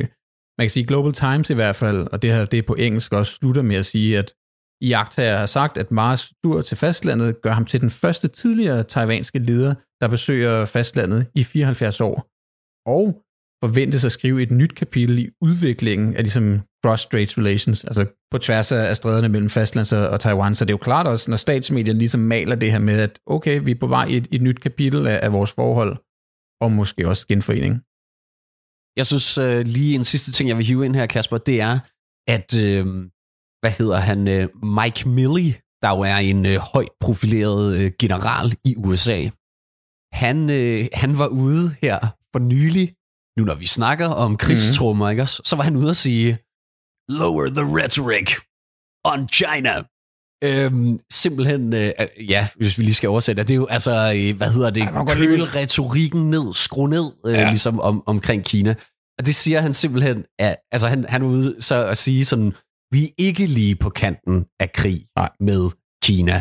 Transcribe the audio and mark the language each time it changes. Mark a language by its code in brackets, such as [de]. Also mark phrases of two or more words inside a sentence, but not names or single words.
[da] Man kan sige, Global Times i hvert fald, og det her det er på engelsk, også slutter med at sige, at iagttager har sagt, at Ma's tur til fastlandet gør ham til den første tidligere taiwanske leder, der besøger fastlandet i 74 år. Og forventes at skrive et nyt kapitel i udviklingen af ligesom [en] cross-strait relations, [da] altså på tværs af stræderne mellem fastlands og Taiwan. Så det er jo klart også, når statsmedierne ligesom maler det her med, at okay, vi er på vej i et nyt kapitel af vores forhold, og måske også genforening. Jeg synes lige en sidste ting, jeg vil hive ind her, Kasper, det er, at Mike Milley, der jo er en højt profileret general i USA, han var ude her for nylig, nu når vi snakker om krigstrummer, ikke også? Så var han ude at sige, [en] lower the rhetoric on China. [da] Simpelthen, hvis vi lige skal oversætte, det er jo altså, køl retorikken ned, skru ned, ligesom omkring Kina. Og det siger han simpelthen, altså han er ude så at sige sådan, vi er ikke lige på kanten af krig med Kina.